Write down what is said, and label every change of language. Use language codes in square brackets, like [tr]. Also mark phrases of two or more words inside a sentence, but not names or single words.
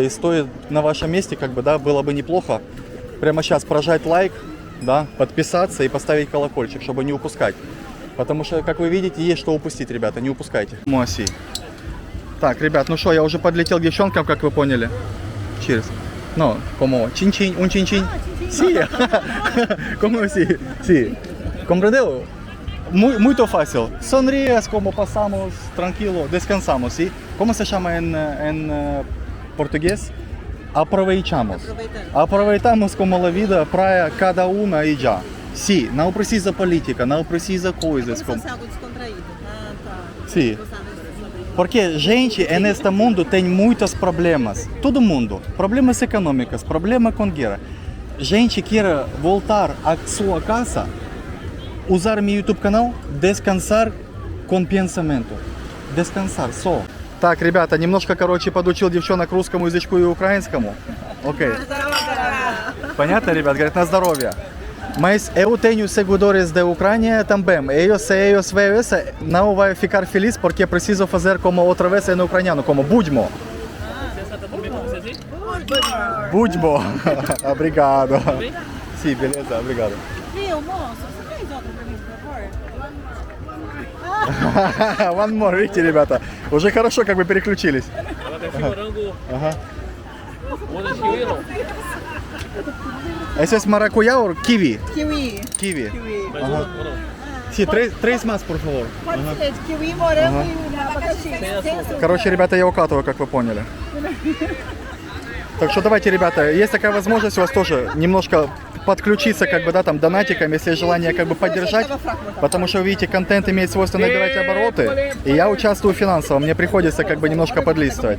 [ru] И стоит на вашем месте, как бы, да, было бы неплохо прямо сейчас прожать лайк, да, подписаться и поставить колокольчик, чтобы не упускать. Потому что, как вы видите, есть что упустить, ребята, не упускайте. Моси. Так, ребят, ну что, я уже подлетел к девчонкам, как вы поняли. [en] Cheers. [es] No, como chin-chin, un chin-chin. Sí. Como sí, sí. [pt] Comprendeu? Muito fácil. [es] Sonríes como pasamos tranquilo, descansamos, ¿sí? ¿Cómo se llama en portugués? [pt] Aproveitamos. [es] Aproveitamos como la vida para cada una y ya. Sí, [pt] não precisa política, não precisa coisas como... algo descontraído. Ah, tá. [es] Sí. [pt] Porque gente neste mundo tem muitos problemas. Todo mundo. Problemas econômicos, problema com guerra. Gente quer voltar à sua casa, usar meu YouTube canal, descansar com pensamento. Descansar, só. [ru] Так, ребята, немножко, короче, подучил девчонок русскому язычку и украинскому. Окей. Понятно, ребят? Говорят, на здоровье. [pt] Mas eu tenho seguidores da Ucrânia também. Eles veem isso, não vai ficar feliz porque preciso fazer como outra vez no ucraniano, como budmo. Budmo. Obrigado. Sim, beleza, obrigado. Viu, moço? Você fez outra pra mim, por favor? [en] One more, [ru] видите, ребята. Уже хорошо, как бы переключились. [pt] Esse es maracuyá ou kiwi? Kiwi. Kiwi. Kiwi. [es] Ага. Sí, tres más, por favor. [pt] Pode ser de kiwi, morango e abacaxi. Sem açúcar. [ru] Короче, ребята, я укатываю, как вы поняли. Так что давайте, ребята, есть такая возможность у вас тоже немножко подключиться, как бы, да, там, донатиком, если есть желание, как бы, поддержать. Потому что, вы видите, контент имеет свойство набирать обороты, и я участвую финансово, мне приходится, как бы, немножко подлистывать.